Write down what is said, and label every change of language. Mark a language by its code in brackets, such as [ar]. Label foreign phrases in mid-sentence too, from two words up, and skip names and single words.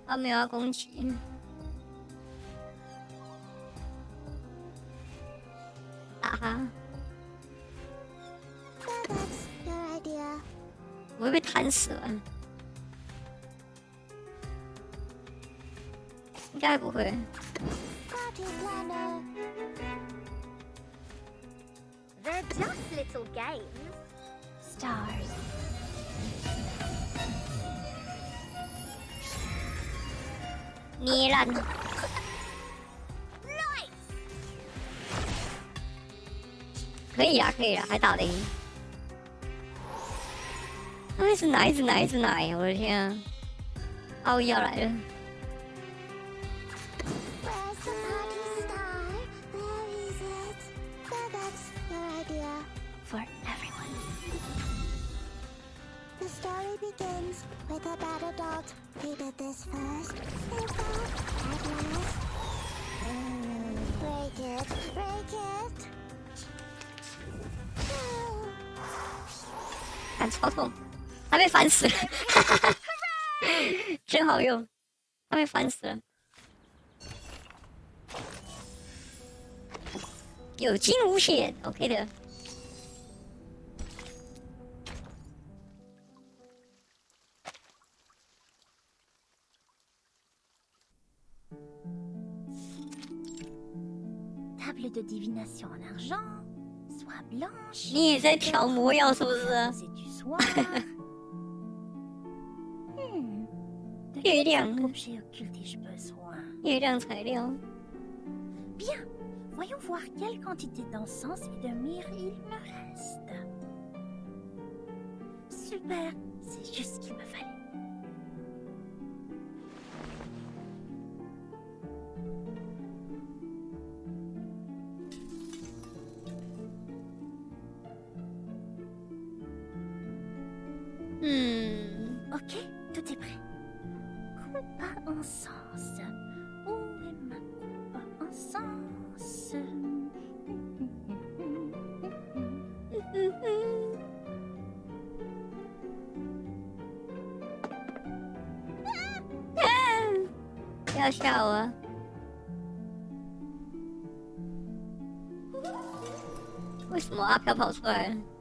[zh] 他没有要攻击。打他！我会被弹死了。应该不会。 [en] They're just little games. Stars. [zh] 捏烂。可以啊，可以啊，还打得赢。那一直拿，一直拿，一直拿！我的天啊！奥义要来了。 [en] For everyone. The story begins with a bad adult who did this first. Break it, break it. [zh] 看超痛，他被烦死了，真好用，他被烦死了。有惊无险 ，OK 的。 [fr] Table de divination en argent, soie blanche. [zh] 你也在调魔药是不是？月亮，月亮材料。 [fr] Bien, voyons voir quelle quantité d'encens et de myrrhe il me reste. Super, c'est juste ce qu'il me fallait. Ok, tout est prêt. Coupe à encens. Où est ma coupe à encens? [zh] 不要吓我！为什么阿飘跑出来了？